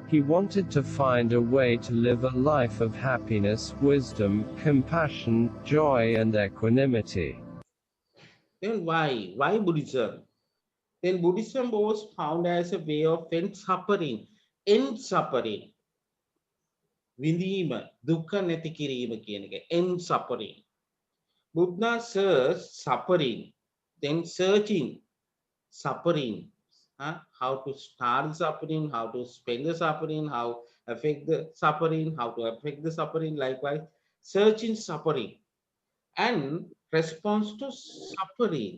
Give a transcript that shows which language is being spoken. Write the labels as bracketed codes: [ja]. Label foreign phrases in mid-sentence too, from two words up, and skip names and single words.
[en] He wanted to find a way to live a life of happiness, wisdom, compassion, joy, and equanimity. Then why? Why Buddhism? Then Buddhism was found as a way of end suffering. End suffering. [si] විඳීම, දුක්ඛ නැති කිරීම කියන එක. [en] End suffering. Buddha searched suffering, then searching suffering. How to start suffering, how to spend the suffering, how affect the suffering, how to affect the suffering, likewise, searching suffering and response to suffering.